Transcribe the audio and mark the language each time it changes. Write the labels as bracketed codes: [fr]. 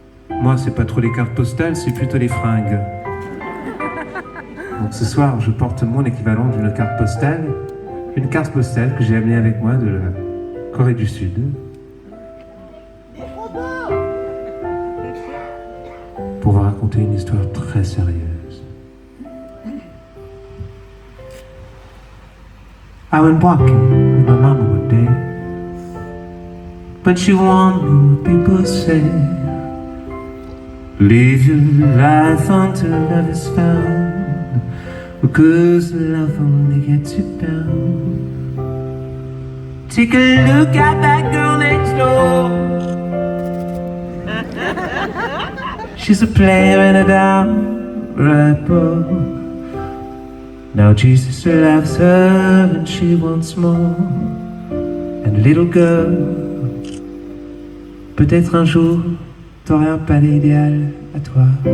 [fr] Moi, c'est pas trop les cartes postales, c'est plutôt les fringues. Donc ce soir, je porte mon équivalent d'une carte postale, une carte postale que j'ai amenée avec moi de la Corée du Sud. Pour vous raconter une histoire très sérieuse. [en] I went walking with my mama one day, but she warned me what people say. Live your life until love is found, because love only gets you down. Take a look at that girl next door. She's a player and a downright pro. Now Jesus loves her and she wants more. And little girl, [fr] peut-être un jour t'aurais un palais idéal à toi.